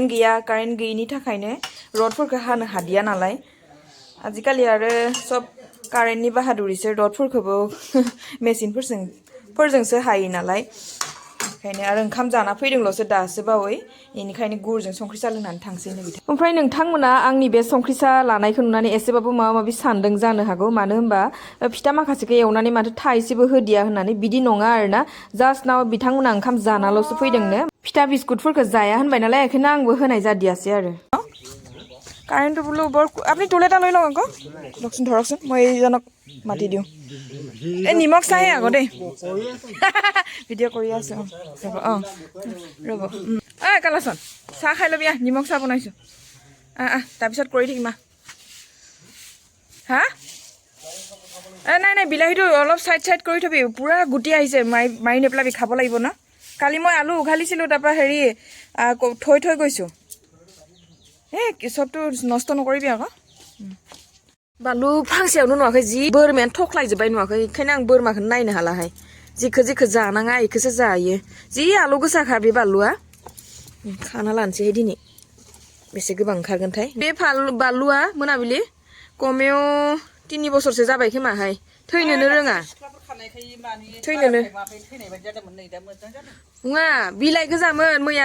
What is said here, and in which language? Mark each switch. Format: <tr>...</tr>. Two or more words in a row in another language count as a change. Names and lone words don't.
<brx>गैयिनि थाखायनो रडफोरखौ हानो हादिया नालाय आजिखालि आरो सब कारेन्टनि बाहादुरिसो रडफोरखौबो मेसिनफोरजोंसो हायो नालाय ओंखायनो आरो ओंखाम जाना फैदोंल'सो दासो बावै बेनिखायनो गुरजों संख्रि साहा लोंनानै थांसै नो बिथां ओमफ्राय नोंथांमोना आंनि बे संख्रि साहा लानायखौ नुनानै एसेबाबो माबा माबि सानदों जानो हागौ मानो होनबा फिथा माखासेखौ एवनानै माथो थाइसेबो होदिया होननानै बिदि नङा आरोना जास्ट नाव बिथांमोना ओंखाम जानाल'सो फैदोंनो फिथा बिस्कुटफोरखौ जाया होनबाय नालाय बेखायनो आंबो होनाय जादियासै आरो</brx> <as>কাৰেণ্টটো বোলো বৰ আপুনি টুল এটা লৈ লওক আকৌ লওকচোন ধৰকচোন মই এইজনক মাতি দিওঁ এই নিমখ চাহে আকৌ দেই ভিডিঅ' কৰি আছোঁ অঁ ৰ'ব কালাচোন চাহ খাই ল'বি নিমখ চাহ বনাইছোঁ তাৰপিছত কৰি থাকিম হা নাই বিলাহীটো অলপ চাইড কৰি থবি পূৰা গুটি আহিছে মাৰি নেপেলাবি খাব লাগিব ন কালি মই আলু উঘালিছিলোঁ তাৰপৰা হেৰি থৈ গৈছোঁ চবটো নষ্ট নকৰিবি আকৌ</as> <brx>बानलु फांसेयावनो नुवाखै जि बोरमायानो थख्लायजोब्बाय नुवाखै ओंखायनो आं बोरमाखौनो नायनो हालाहाय जिखो जानाङा इखौसो जायो जि आलौ गोसाखा बे बानलुआ खाना लानोसैहाय दिनै बेसे गोबां ओंखारगोनथाय बे बानलुआ मोनाबिलि कमेव 3 बोसोरसो जाबाय खोमाहाय थैनोनो रोङा थैनोनो नङा बिलाइ गोजामोन मैया</brx>